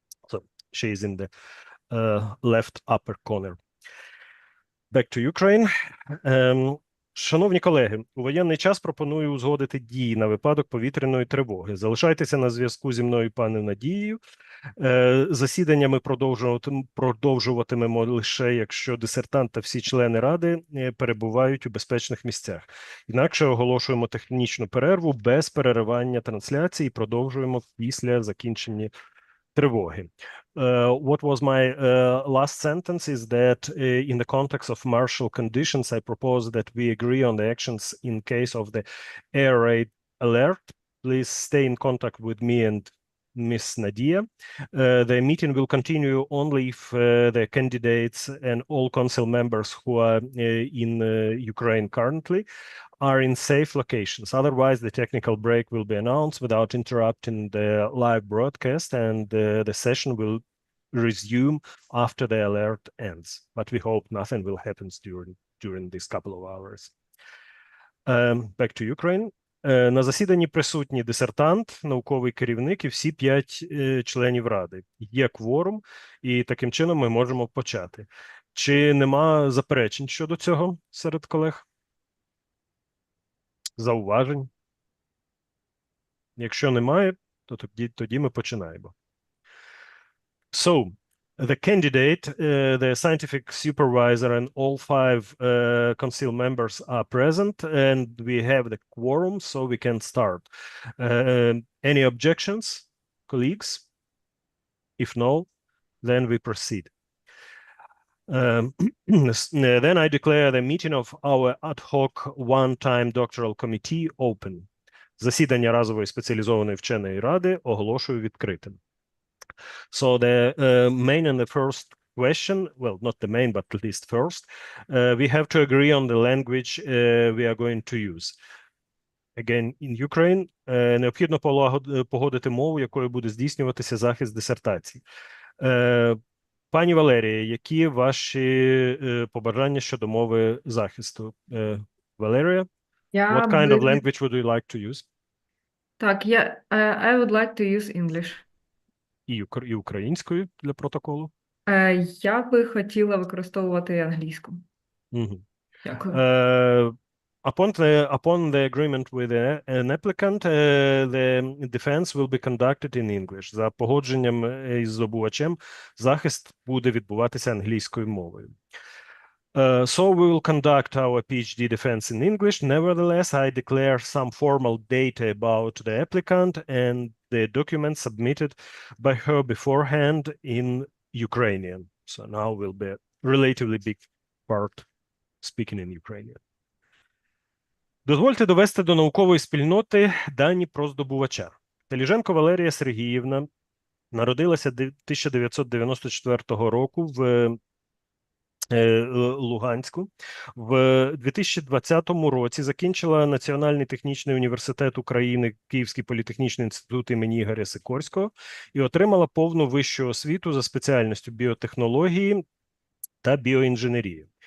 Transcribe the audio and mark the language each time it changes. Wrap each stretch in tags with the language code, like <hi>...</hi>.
<en>So she is in the left upper corner. Back to Ukraine.</en> <uk>Шановні колеги, у воєнний час пропоную узгодити дії на випадок повітряної тривоги. Залишайтеся на зв'язку зі мною, пане Надією. Засідання ми продовжуватимемо лише, якщо дисертант та всі члени ради перебувають у безпечних місцях. Інакше оголошуємо технічну перерву без переривання трансляції і продовжуємо після закінчення тривоги.</uk> <en>What was my last sentence is that in the context of martial conditions, I propose that we agree on the actions in case of the air raid alert. Please stay in contact with me and Miss Nadia. The meeting will continue only if the candidates and all council members who are in Ukraine currently are in safe locations. Otherwise, the technical break will be announced without interrupting the live broadcast, and the session will resume after the alert ends. But we hope nothing will happen during this couple of hours. Back to Ukraine.</en> <uk>На засіданні присутні дисертант, науковий керівник і всі 5 членів ради. Є кворум, і таким чином ми можемо почати. Чи нема заперечень щодо цього серед колег? Зауважень? Якщо немає, то тоді ми починаємо.</uk> <en>So, the candidate, the scientific supervisor, and all 5 council members are present, and we have the quorum, so we can start. Any objections, colleagues? If no, then we proceed. Then I declare the meeting of our ad hoc one-time doctoral committee open.</en> <uk>Засідання разової спеціалізованої вченої ради оголошую відкритим.</uk> <en>So the main and the first question, well, not the main, but at least first, we have to agree on the language we are going to use. again in Ukraine,</en> <uk>необхідно погодити мову, якою буде здійснюватися захист дисертації. Пані Валерія, які ваші побажання щодо мови захисту?</uk> <en>Valeriia, what kind of language would you like to use? Так, I would like to use English.</en> <uk>І українською для протоколу? Я би хотіла використовувати англійську. Дякую.</uk> <en>Upon the agreement with an applicant, the defense will be conducted in English.</en> <uk>За погодженням із здобувачем, захист буде відбуватися англійською мовою.</uk> <en>So we will conduct our PhD defense in English. Nevertheless, I declare some formal data about the applicant and the documents submitted by her beforehand in Ukrainian. So now will be a relatively big part speaking in Ukrainian.</en> <uk>Дозвольте довести до наукової спільноти дані про здобувача. Телізhenko Валерія Сергіївна народилася 1994 року в Луганську. В 2020 році закінчила Національний технічний університет України, Київський політехнічний інститут імені Ігоря Сікорського і отримала повну вищу освіту за спеціальністю біотехнології та біоінженерії.</uk>